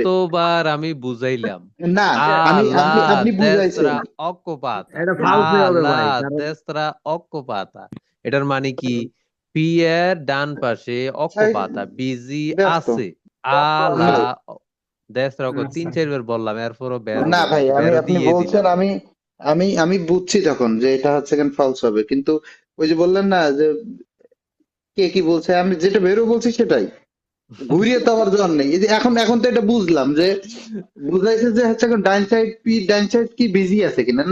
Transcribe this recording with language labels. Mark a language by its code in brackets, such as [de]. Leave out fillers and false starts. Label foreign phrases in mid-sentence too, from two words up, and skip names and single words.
[bn] এতবার আমি বুঝাইলাম, না আমি [it] alla [bn] আপনি আপনি বুঝাইছেন। [it] destra occupata, [bn] এটা ফালসে হবে [it] alla [bn] ভাই, কারণ [it] destra occupata, [bn] এটার মানে কি? পি এর ডান পাশে occupata, বিজি ব্যস্ত। আছে, [it] alla destra তিন [bn] আচ্ছা চারবার বললাম, এরপরও বেরো না ভাই, বেরো আপনি দিয়ে বলছেন, দিলাম। আমি বুঝছি তখন যে এটা হচ্ছে কেন ফালস হবে, কিন্তু ওই যে বললেন না যে কে কি বলছে, আমি যেটা বেরো বলছি সেটাই। ঘুরিয়ে তো আবার জন নেই। এই যে এখন এখন তো এটা বুঝলাম যে বুঝাইছে যে হচ্ছে এখন ডাইন সাইড কি বিজি আছে কিনা।